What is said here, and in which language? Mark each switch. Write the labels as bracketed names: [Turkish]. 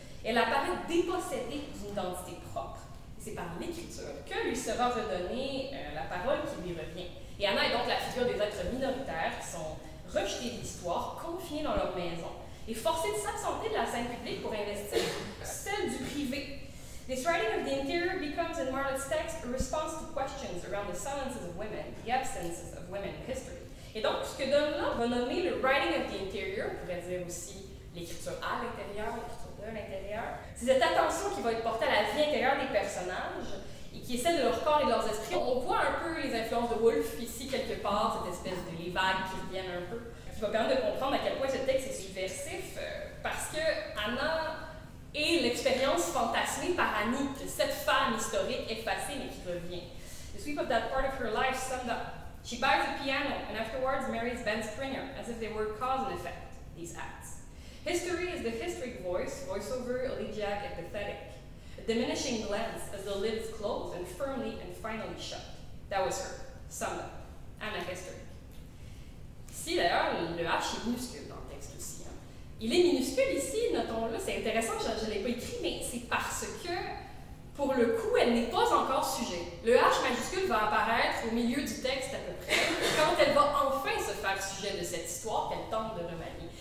[French] Elle apparaît dépossédée d'une identité propre. C'est par l'écriture que lui sera redonnée la parole qui lui revient. Et Anna est donc la figure des êtres minoritaires qui sont rejetés de l'histoire, confinés dans leur maison, et forcés de s'absenter de la scène publique pour investir celle du privé. [English] This writing of the interior becomes, in Marlatt's text, a response to questions around the silences of women, the absences of women in history. [French] Et donc, ce que Donne va nommer le [English] writing of the interior, [French] on pourrait dire aussi l'écriture à l'intérieur, l'écriture de l'intérieur, c'est cette attention qui va être portée à la vie intérieure des personnages et qui est celle de leur corps et de leurs esprits. On voit un peu les influences de Woolf ici, quelque part, cette espèce de les vagues qui reviennent un peu, qui va permettre de comprendre à quel point ce texte est subversif, parce que Anna et l'expérience fantasmée par Annie de cette femme historique effacée mais qui revient. [English] The sweep of that part of her life summed up. She buys a piano and afterwards marries Ben Springer as if they were cause and effect, these acts. History is the historic voice, voiceover, elegiac, and pathetic. A diminishing glance as the lids close and firmly and finally shut. That was her, summed up. [French] Anna Historic. Ici d'ailleurs, le H est minuscule dans le texte aussi. Il est minuscule ici, notons-le, c'est intéressant, je ne l'ai pas écrit, mais c'est parce que, pour le coup, elle n'est pas encore sujet. Le H majuscule va apparaître au milieu du texte à peu près, quand elle va enfin se faire sujet de cette histoire qu'elle tente de remanier.